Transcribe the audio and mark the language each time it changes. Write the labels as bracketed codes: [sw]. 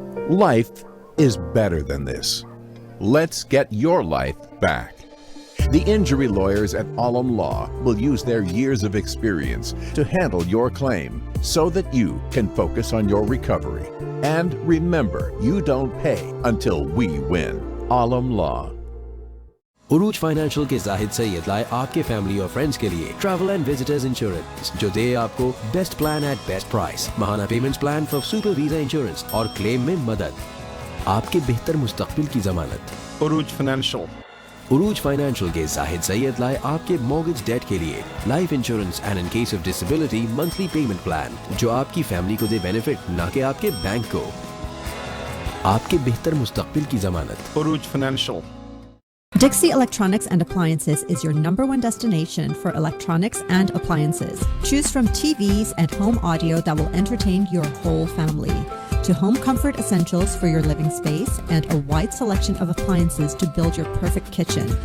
[en] Life is better than this. Let's get your life back. The injury lawyers at Alam Law will use their years of experience to handle your claim so that you can focus on your recovery. And remember, you don't pay until we win. Alam Law. [hi] Urooj financial के जाहिद सैयद लाए आपके family और friends के लिए travel and visitors insurance, जो दे आपको best plan at best price, Mahana payments plan for super visa insurance और claim में मदद। आपके बेहतर मुस्तकबिल की जमानत। [en] Uruj Financial. [hi] उरूज फाइनेंशियल के जाहिद सैयद लाए आपके मॉर्गेज डेट के लिए life insurance and in case of disability monthly payment plan, जो आपकी फैमिली को दे बेनिफिट, ना कि आपके बैंक को। आपके बेहतर मुस्तकबिल की जमानत। [en] Uruj Financial. Dixie Electronics and Appliances is your #1 destination for electronics and appliances. Choose from TVs and home audio that will entertain your whole family, to home comfort essentials for your living space and a wide selection of appliances to build your perfect kitchen.